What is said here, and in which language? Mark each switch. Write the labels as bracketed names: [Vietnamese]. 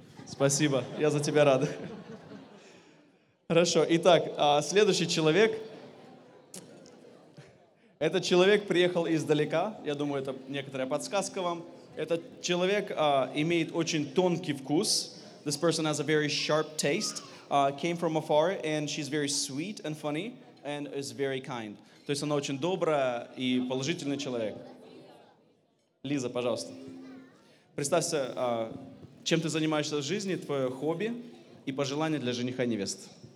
[Russian] Спасибо. Я за тебя рад. Хорошо. Итак, следующий человек. Этот человек приехал издалека. Я думаю, это некоторая подсказка вам. Этот человек имеет очень тонкий вкус. [English] This person has a very sharp taste. Came from afar, and she's very sweet and funny, and is very kind. [Russian] То есть она очень добрая и положительный человек. Лиза, пожалуйста. Представься, чем ты занимаешься в жизни, твое хобби и пожелание для жениха и невесты.